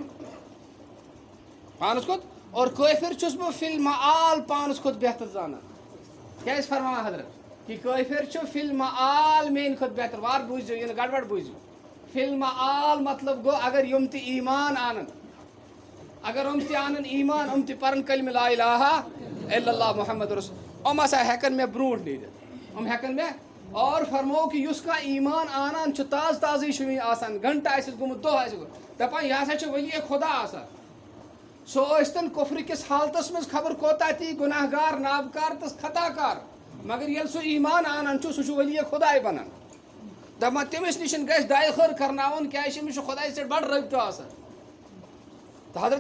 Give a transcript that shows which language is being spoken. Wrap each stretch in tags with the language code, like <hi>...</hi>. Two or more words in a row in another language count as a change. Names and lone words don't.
<ks>پانَس کھۄتہٕ اور کٲفِر چھُس بہٕ</ks> <ar>فی المعال</ar> <ks>پانَس کھۄتہٕ بہتر زانان کیٛاہ ٲسۍ فرماوان حضرت کہِ کٲفِر چھُ</ks> <ar>فی المعال</ar> <ks>میٛانہِ کھۄتہٕ بہتر وارٕ بوٗزِو یہِ نہٕ گڑبڑ بوٗزِو</ks> <ar>فی المعال</ar> <ks>مطلب گوٚو اگر یِم تہِ ایٖمان اَنَن اگر یِم تہِ اَنَن ایٖمان یِم تہِ پَرَن کلمہ</ks> <ar>لا الہ الا اللہ محمد رسول</ar> <ks>یِم ہسا ہٮ۪کَن مےٚ برونٛٹھ نیٖرِتھ یِم ہٮ۪کَن مےٚ اور فرمو کہِ یُس کانٛہہ ایٖمان اَنان چھُ تازٕ تازٕے چھُ وٕنہِ آسان گھنٹہٕ آسٮ۪س گوٚمُت دۄہ آسہِ گوٚمُت دَپان یہِ ہسا چھُ ؤلیے خۄدا آسان سُہ ٲسۍتَن کُفرٕ کِس حالتَس منٛز خبر کوتاہ تی گُناہ گار نابکار تہٕ خطا کار مگر ییٚلہِ سُہ ایٖمان اَنان چھُ سُہ چھُ ؤلیے خۄداے بَنان دَپان تٔمِس نِش گژھِ دایہِ خٲر کَرناوُن کیٛازِ أمِس چھُ خۄدایَس سۭتۍ بَڑٕ رٲبطہٕ آسان تہٕ حضرت</ks>